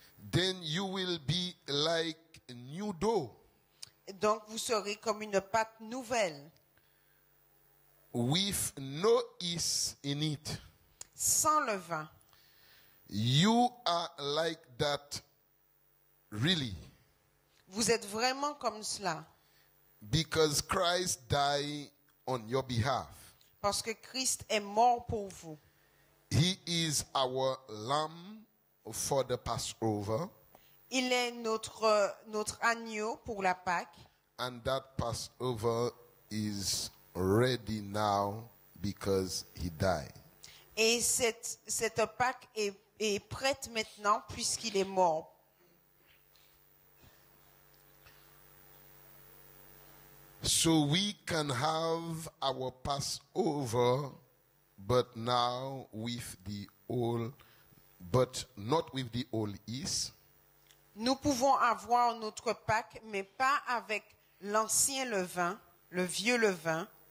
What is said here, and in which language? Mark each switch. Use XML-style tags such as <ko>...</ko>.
<en>Then you will be like new dough.</en> <fr>Donc, vous serez comme une pâte nouvelle,</fr> <en>With no yeast in it.</en> <fr>sans levain.</fr> <en>You are like that really.</en> <fr>Vous êtes vraiment comme cela.</fr> <en>Because Christ died on your behalf.</en> <fr>Parce que Christ est mort pour vous.</fr> <en>He is our lamb for the Passover.</en> <fr>Il est notre agneau pour la Pâque.</fr> <en>And that Passover is ready now because he died.</en> <fr>Et cette Pâque est prête maintenant puisqu'il est mort.</fr> <en>So we can have our Passover, but now with the old, but not with the old yeast.</en> <fr>Nous pouvons avoir notre Pâque, mais pas avec l'ancien levain, le vieux levain.</fr>